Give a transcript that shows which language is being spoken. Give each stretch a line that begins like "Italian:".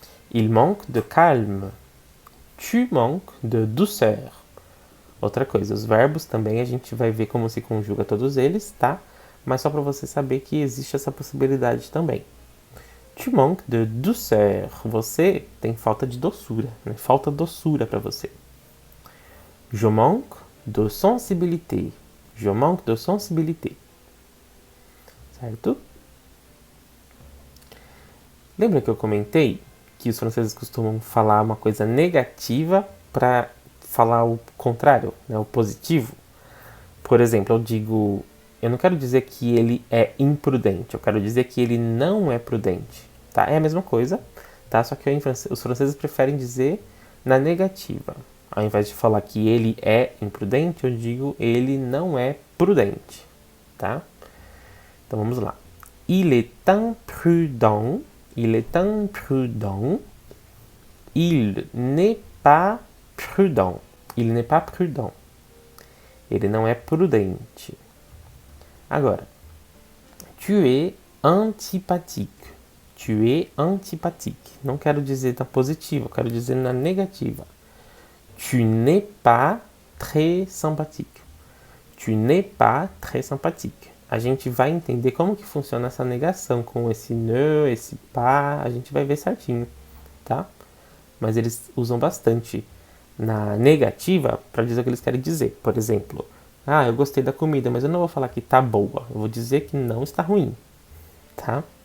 French: Il manque de calme. Tu manques de douceur.
Portuguese: Outra coisa, os verbos também a gente vai ver como se conjuga todos eles, tá? Mas só para você saber que existe essa possibilidade também.
French: Tu manques de douceur.
Portuguese: Você tem falta de doçura, né? Falta doçura para você.
French: Je manque de sensibilité. Je manque de sensibilité.
Portuguese: Certo? Lembra que eu comentei que os franceses costumam falar uma coisa negativa para falar o contrário, né, o positivo? Por exemplo, eu não quero dizer que ele é imprudente, eu quero dizer que ele não é prudente, tá? É a mesma coisa, tá? Só que os franceses preferem dizer na negativa. Ao invés de falar que ele é imprudente, eu digo ele não é prudente, tá?
French: Então vamos lá. Il est imprudent. Il est imprudent. Il n'est pas prudent. Il n'est pas prudent.
Portuguese: Ele não é prudente. Agora,
French: tu es antipathique. Tu es antipathique.
Portuguese: Não quero dizer na positiva, quero dizer na negativa.
French: Tu n'es pas très sympathique. Tu n'es pas très sympathique.
Portuguese: A gente vai entender como que funciona essa negação com esse ne, esse pas, a gente vai ver certinho, tá? Mas eles usam bastante na negativa para dizer o que eles querem dizer. Por exemplo, eu gostei da comida, mas eu não vou falar que tá boa, eu vou dizer que não está ruim, tá?